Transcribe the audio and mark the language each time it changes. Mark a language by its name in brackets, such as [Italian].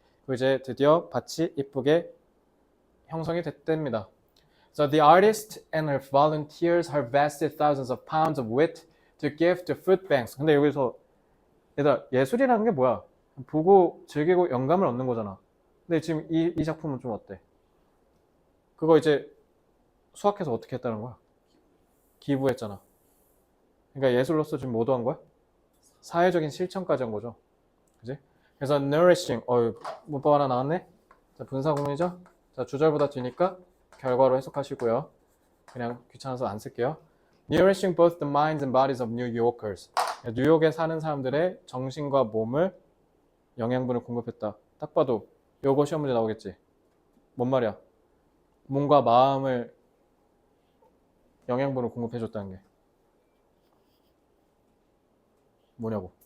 [Korean] 그리고 이제 드디어 밭이 이쁘게 형성이 됐답니다. [English] So the artist and her volunteers harvested thousands of pounds of wheat to give to food banks. [Korean] 근데 여기서 얘들아, 예술이라는 게 뭐야? 보고 즐기고 영감을 얻는 거잖아. 근데 지금 이 작품은 좀 어때? 그거 이제 수학해서 어떻게 했다는 거야? 기부했잖아. 그러니까 예술로서 지금 뭐 도한 거야? 사회적인 실천까지 한 거죠. 그지? 그래서 nourishing, 문법 하나 나왔네? 자, 분사구문이죠? 자, 주절보다 뒤니까 결과로 해석하시고요. 그냥 귀찮아서 안 쓸게요. [English] Nourishing both the minds and bodies of New Yorkers. [Korean] 뉴욕에 사는 사람들의 정신과 몸을 영양분을 공급했다. 딱 봐도 요거 시험 문제 나오겠지? 뭔 말이야? 몸과 마음을 영양분을 공급해줬다는 게 뭐냐고?